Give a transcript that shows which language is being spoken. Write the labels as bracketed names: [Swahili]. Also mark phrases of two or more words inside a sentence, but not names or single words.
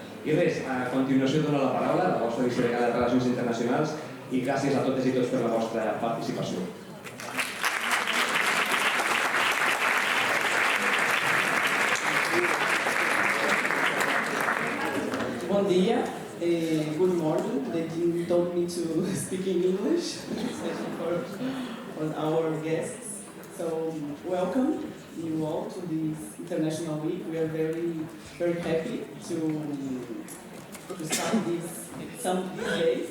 [Catalan] I res, a continuació dono la paraula a la vostra vicedegana de Relacions Internacionals i gràcies a totes i tots per la vostra participació. Bon dia, [English] Good morning. They told me to speak in English, especially for our guests. So welcome you all to this International Week. We are very happy to start these days.